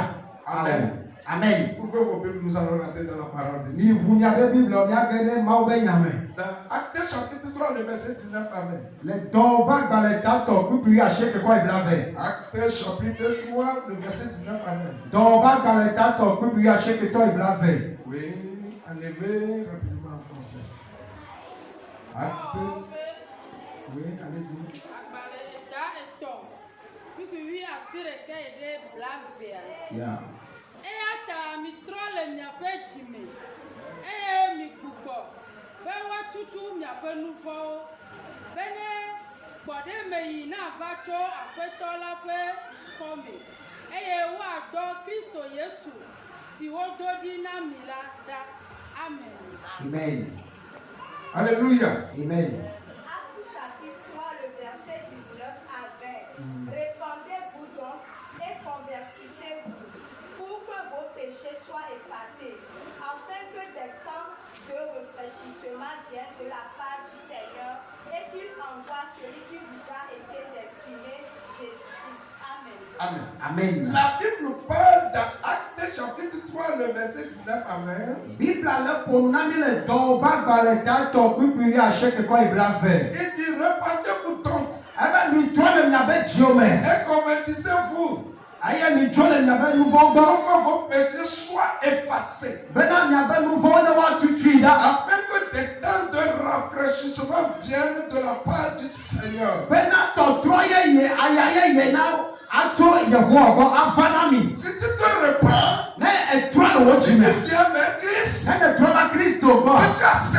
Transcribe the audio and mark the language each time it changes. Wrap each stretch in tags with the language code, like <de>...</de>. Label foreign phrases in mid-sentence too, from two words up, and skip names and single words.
<fr>Amen. Amen. Ouvrez vos Bibles, nous allons rentrer dans la parole de Dieu.</fr> <ee>Mi ʋu nya ɖe Bible miage ɖe Mawu be nya me.</ee> <fr>Dans Actes chapitre 3, le verset 19, amen.</fr> <ee>Le dɔ ƒe agbalẽtatɔ kpukpui asieke kɔ eblavɛ.</ee> <fr>Actes chapitre 3, le verset 19, amen.</fr> <ee>Dɔ ƒe agbalẽtatɔ kpukpui asieke kɔ eblavɛ.</ee> <fr>Oui, enlevez rapidement en français. Actes. Oui, allez-y. Yeah.</fr> <ee>Eya ta mi trɔ le miaƒe dzime eye mi gbugbɔ be woatutu miaƒe nu vɔwo be ne gbɔɖeme yi na va tso aƒetɔ la ƒe xɔme eye woadɔ Kristo Yesu si wodo ɖi na mi la ɖa.</ee> <fr>Amen. Amen. Alléluia. Amen. Actes chapitre 3, le verset 19 à 20. Répandez-vous donc et convertissez-vous pour que vos péchés soient effacés, afin que des temps de rafraîchissement viennent de la part du Seigneur et qu'il envoie celui qui vous a été destiné, Jésus-Christ. Amen. Amen. Amen. La Bible nous parle dans Actes chapitre 3, le verset 19, amen.</fr> <ee>Bible le ƒo na mi le dɔ ƒe agbalẽtatɔ kpukpui asieke kɔ eblavɛ.</ee> <fr>Il dit repentez-vous donc</fr> <ee>Ebe mi trɔ le miaƒe dziwo me.</ee> <fr>et convertissez-vous</fr> <ee>Eye mi trɔ le miaƒe nu vɔ</ee> <fr>pour</fr> <ee>gbɔ.</ee> <fr>que vos péchés soient effacés.</fr> <ee>Bena miaƒe nu vɔwo ne woatutui ɖa.</ee> <fr>Afin que des temps de rafraîchissement viennent de la part du Seigneur.</fr> <ee>Bena tɔtrɔ yeye aya yeye na atso Yehowa gbɔ ava na mi.</ee> <fr>Si tu te prends,</fr> <ee>Ne ɛtrɔ na wɔkyi</ee> <fr>tu</fr> <ee>me.</ee> <fr>viens vers Christ.</fr> <ee>Ne ɛtrɔ ma Kristo bɔ.</ee> <fr>Si tu acceptes</fr>